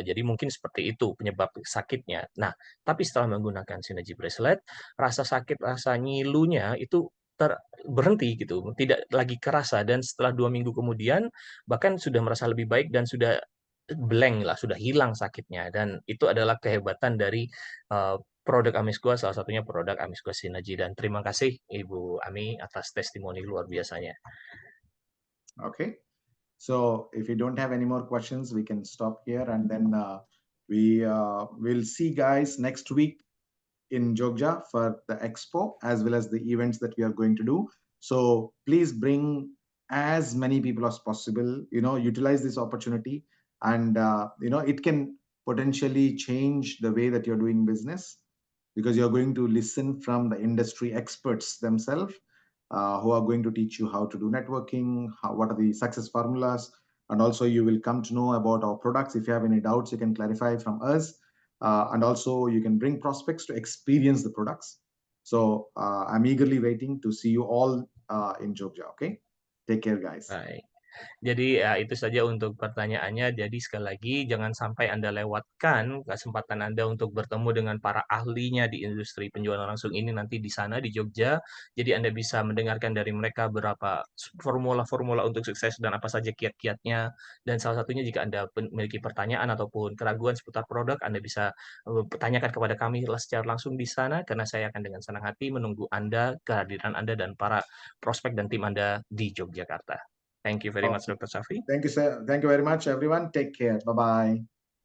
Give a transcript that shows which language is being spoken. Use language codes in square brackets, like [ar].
[id] Jadi mungkin seperti itu penyebab sakitnya. Nah, tapi setelah menggunakan Synergy Bracelet, rasa sakit, rasa ngilunya itu berhenti gitu, tidak lagi kerasa, dan setelah 2 minggu kemudian bahkan sudah merasa lebih baik dan sudah blank lah, sudah hilang sakitnya. Dan itu adalah kehebatan dari produk Amisqua, salah satunya produk Amisqua Synergy. Dan terima kasih Ibu Ami atas testimoni luar biasanya. [en] Okay, so if you don't have any more questions, we can stop here, and then we will see guys next week in Jogja for the expo as well as the events that we are going to do. So please bring as many people as possible, utilize this opportunity, and it can potentially change the way that you're doing business, because you're going to listen from the industry experts themselves who are going to teach you how to do networking, what are the success formulas, and also you will come to know about our products. If you have any doubts, you can clarify from us. and also you can bring prospects to experience the products. So I'm eagerly waiting to see you all in Jogja. Okay, take care, guys. [id] Baik. Jadi ya itu saja untuk pertanyaannya. Jadi sekali lagi jangan sampai Anda lewatkan kesempatan Anda untuk bertemu dengan para ahlinya di industri penjualan langsung ini nanti di sana di Jogja. Jadi Anda bisa mendengarkan dari mereka berapa formula-formula untuk sukses dan apa saja kiat-kiatnya. Dan salah satunya jika Anda memiliki pertanyaan ataupun keraguan seputar produk, Anda bisa tanyakan kepada kami secara langsung di sana karena saya akan dengan senang hati menunggu Anda, kehadiran Anda dan para prospek dan tim Anda di Yogyakarta. [en] Thank you very much, Okay. Dr. Safi. Thank you, sir. Thank you very much, everyone. Take care. Bye-bye.